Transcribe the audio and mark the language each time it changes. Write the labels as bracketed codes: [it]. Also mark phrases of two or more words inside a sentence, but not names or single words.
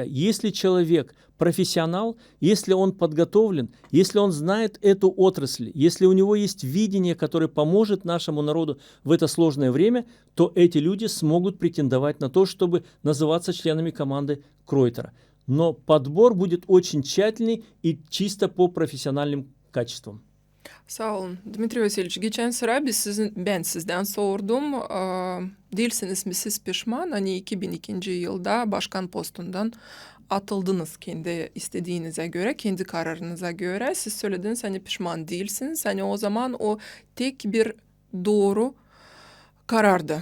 [ru] Если человек профессионал, если он подготовлен, если он знает эту отрасль, если у него есть видение, которое поможет нашему народу в это сложное время, то эти люди смогут претендовать на то, чтобы называться членами команды Кройтера. Но подбор будет очень тщательный и чисто по профессиональным качествам. [gag] Sağ olun. Dmitri Vasильевич, geçen sıra ben sizden sordum. Değilsiniz mi siz pişman? Hani 2002. yılda başkan postundan atıldınız kendi istediğinize göre, kendi kararınıza göre. Siz söylediniz hani pişman değilsiniz. Hani o zaman o tek bir doğru karardı.